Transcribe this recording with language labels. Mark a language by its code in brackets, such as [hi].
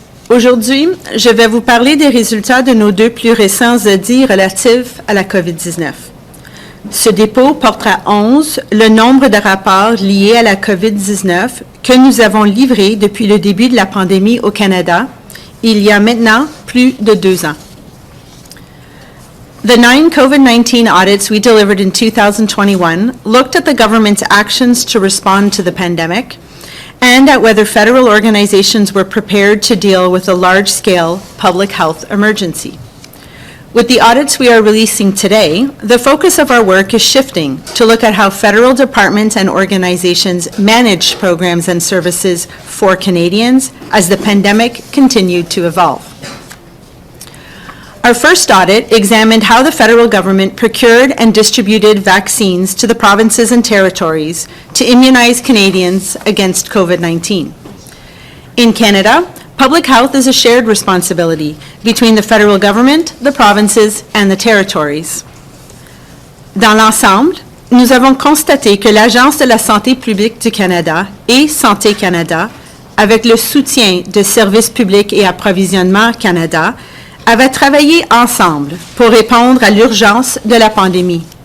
[fr] Aujourd'hui, je vais vous parler des résultats de nos 2 plus récents audits relatifs à la COVID-19. Ce dépôt portera à 11 le nombre de rapports liés à la COVID-19 que nous avons livrés depuis le début de la pandémie au Canada, il y a maintenant plus de 2 ans. [en] The 9 COVID-19 audits we delivered in 2021 looked at the government's actions to respond to the pandemic and at whether federal organizations were prepared to deal with a large-scale public health emergency. With the audits we are releasing today, the focus of our work is shifting to look at how federal departments and organizations managed programs and services for Canadians as the pandemic continued to evolve. Our first audit examined how the federal government procured and distributed vaccines to the provinces and territories to immunize Canadians against COVID-19. In Canada, public health is a shared responsibility between the federal government, the provinces, and the territories. [fr] Dans l'ensemble, nous avons constaté que l'Agence de la santé publique du Canada et Santé Canada, avec le soutien de Services publics et approvisionnement Canada, avaient travaillé ensemble pour répondre à l'urgence de la pandémie.